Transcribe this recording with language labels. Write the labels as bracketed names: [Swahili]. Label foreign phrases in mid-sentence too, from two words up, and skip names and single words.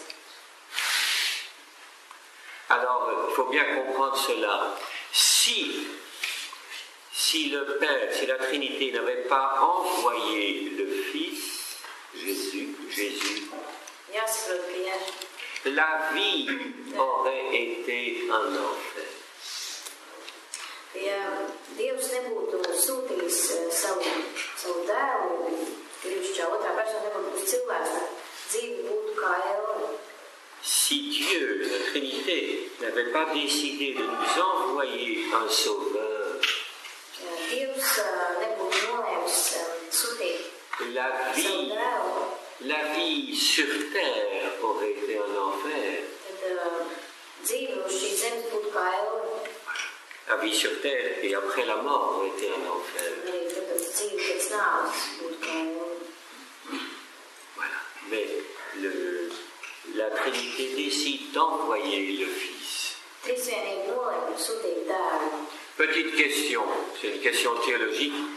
[French] Alors, il faut bien comprendre cela. Si le Père, si la Trinité n'avait pas envoyé le Fils, Jésus, la vie aurait été un enfer. [Latvian] Dievs nebūtu sūtījis savu dēlu, otrā persona nebūtu būs cilvēks, dzīve būtu kā Elva. [French] Si Dieu, la Trinité, n'avait pas décidé de nous envoyer un sauveur, [Latvian] Dievs nebūtu nolēmis sūtīt savu dēlu, [French] la vie sur terre aurait été un enfer. [Latvian] Tad dzīve uz šīs zemes būtu kā Elva. [French] La vie sur terre et après la mort aurait été un enfer. Voilà. Mais la Trinité décide d'envoyer le Fils. Petite question, c'est une question théologique.